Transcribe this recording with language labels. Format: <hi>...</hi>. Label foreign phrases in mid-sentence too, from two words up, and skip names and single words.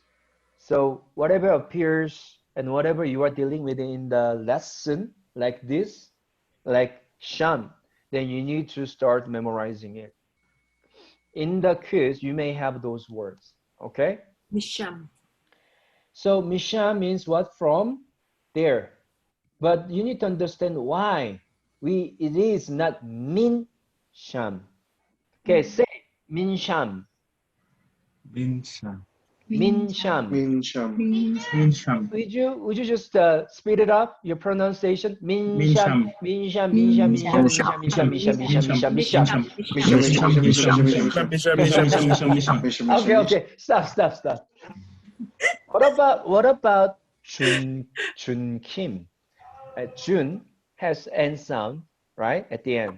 <en>So whatever appears and whatever you are dealing with in the lesson, like this, like sham, then you need to start memorizing it. In the quiz, you may have those words, okay? Misham. So misham means what? From there. But you need to understand why it is not min sham. Okay, say</en> <he>min sham. Min sham. Min sham. Min sham. Min sham.</he> <en>Would you just speed it up? Your pronunciation.</en> <he>Min sham. Min sham.</he> <en>Okay, stop. What about Chun Kim? Chun has N sound, right, at the end.</en>